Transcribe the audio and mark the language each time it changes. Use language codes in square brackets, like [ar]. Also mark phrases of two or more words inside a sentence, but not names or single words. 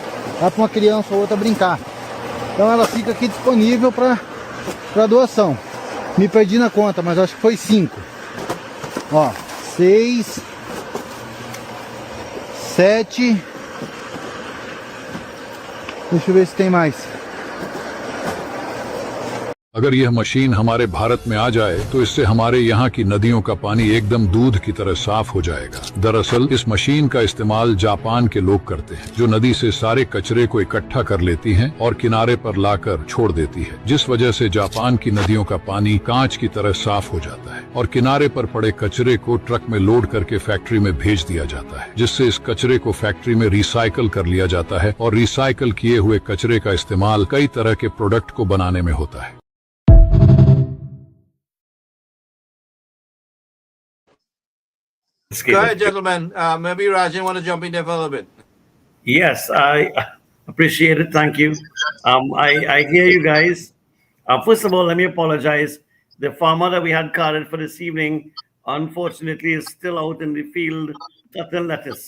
[pt] Dá para uma criança ou outra brincar. Então ela fica aqui disponível para doação. Me perdi na conta, mas acho que foi 5. Ó, 6, 7. Deixa eu ver se tem mais. [hi] अगर यह मशीन हमारे भारत में आ जाए तो इससे हमारे यहाँ की नदियों का पानी एकदम दूध की तरह साफ हो जाएगा। दरअसल इस मशीन का इस्तेमाल जापान के लोग करते हैं, जो नदी से सारे कचरे को इकट्ठा कर लेती हैं और किनारे पर लाकर छोड़ देती है, जिस वजह से जापान की नदियों का पानी कांच की तरह साफ हो जाता है और किनारे पर पड़े कचरे को ट्रक में लोड करके फैक्ट्री में भेज दिया जाता है, जिससे इस कचरे को फैक्ट्री में रिसाइकल कर लिया जाता है और रिसाइकल किए हुए कचरे का इस्तेमाल कई तरह के प्रोडक्ट को बनाने में होता है। [en] Go ahead, gentlemen. Maybe Rajan want to jump in there for a little bit. Yes, I appreciate it. Thank you. I hear you guys. First of all, let me apologize. The farmer that we had carded for this evening, unfortunately, is still out in the field cutting lettuce.